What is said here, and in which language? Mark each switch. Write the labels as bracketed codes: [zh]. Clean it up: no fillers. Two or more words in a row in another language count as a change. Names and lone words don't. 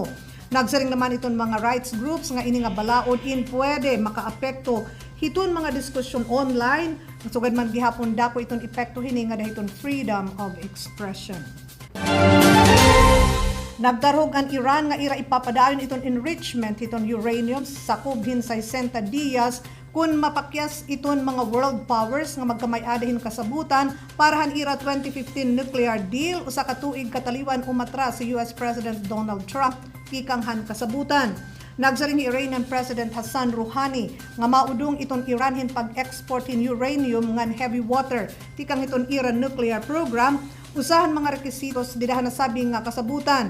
[war] Nagsaring naman iton mga [en] rights groups [war] nga ini nga balaod in pwede makaapekto hiton mga diskusyon online sugad man gihapon dako iton epekto hini nga dahiton [en] freedom of expression. [war] Nagdarhog ang Iran nga ira ipapadayon iton enrichment iton uranium sa kubhin sa 60 dias kung mapakyas iton mga [en] world powers [war] nga magkamay-adahin kasabutan para han ira 2015 [en] nuclear deal [war] usa ka tuig kataliwan umatras si US President Donald Trump kikang han kasabutan. Nagsaring Iranian President Hassan Rouhani nga maudong iton Iran hin pag-export hin uranium ngan [en] heavy water [war] tikang iton Iran [en] nuclear program [war] usahan mga requisitos didahan nasabi nga kasabutan.